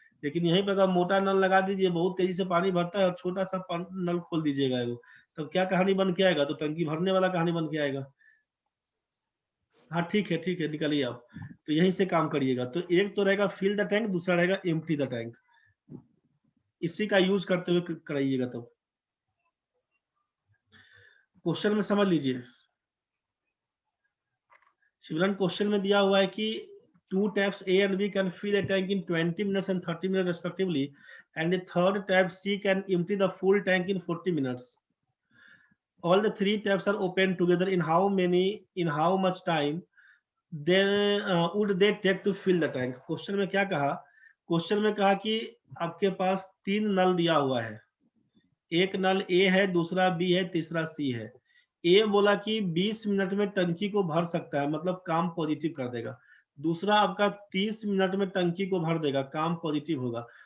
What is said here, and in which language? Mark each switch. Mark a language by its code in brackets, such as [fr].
[hi] लेकिन यहीं पर अगर मोटा नल लगा दीजिए, बहुत तेजी से पानी भरता है, और छोटा सा नल खोल दीजिएगा वो, तब क्या कहानी बन के आएगा, तो टंकी भरने वाला कहानी बन के आएगा। हाँ ठीक है निकलिए आप, तो यहीं से काम करिएगा। तो एक तो रहेगा [en] fill the tank, [hi] दूसरा रहेगा [en] empty the tank, [hi] इसी का यूज करते हुए कराइएगा। तब क्वेश्चन में समझ लीजिए, शिवरन क्वेश्चन में दिया हुआ है कि [en] 2 taps A and B can fill a tank in 20 minutes and 30 minutes respectively, and the third tap C can empty the full tank in 40 minutes. All the 3 taps are open together in how much time? Would they take to fill the tank. [hi] Question में क्या कहा? Question में कहा कि आपके पास 3 नल दिया हुआ है, एक नल ए है, दूसरा बी है, तीसरा सी है। ए बोला कि 20 मिनट में टंकी को भर सकता है, मतलब काम पॉजिटिव कर देगा। दूसरा आपका 30 मिनट में टंकी को भर देगा, काम पॉजिटिव होगा।